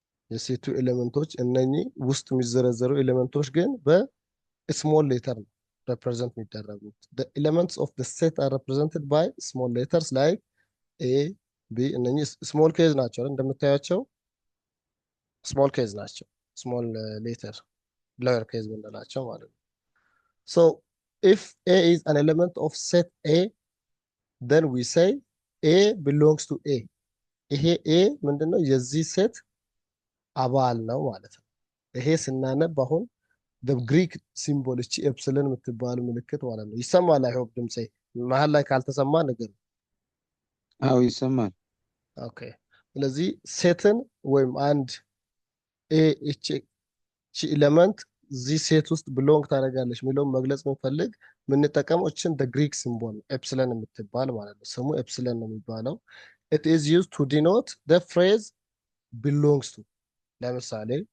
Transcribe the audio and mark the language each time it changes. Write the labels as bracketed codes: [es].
[am] የሴቱ ኤሌመንቶች እነኚህ ውስጥ የሚዘረዘሩ ኤሌመንቶች ግን በስሞል ሌተር ነው represent የሚደረጉት። [en] the elements of the set are represented by small letters like a b [am] እነኚህ ስሞል ኬዝ ናቸው እንደምታያቸው ስሞል ኬዝ ናቸው። ስሞል ሌተር ሎወር ኬዝ ምንላቸው ማለት ነው። ሶ [en] if A is an element of set A, then we say A belongs to A. [am] ይሄ A ምንድነው? የዚህ ሴት አባል ነው ማለት ነው። ይሄ ስናነብ አሁን ግሪክ ሲምቦል እቺ ኤፕስልን የምትባል ምልክት ማለት ነው። ይሰማል? አይሆፕ ድምጼ መሀል ላይ ካልተሰማ ነገር። አዎ ይሰማል። ኦኬ። ስለዚህ ሴትን ወይም አንድ ኤ እቺ ኤሌመንት እዚህ ሴት ውስጥ ብሎንግ ታደርጋለች የሚለውን መግለጽ የምንፈልግ የምንጠቀመው እችን ግሪክ ሲምቦል ኤፕስለን የምትባል ማለት ነው። ስሙ ኤፕስለን ነው የሚባለው። [en] it is used to denote the phrase belongs to። [am] ለምሳሌ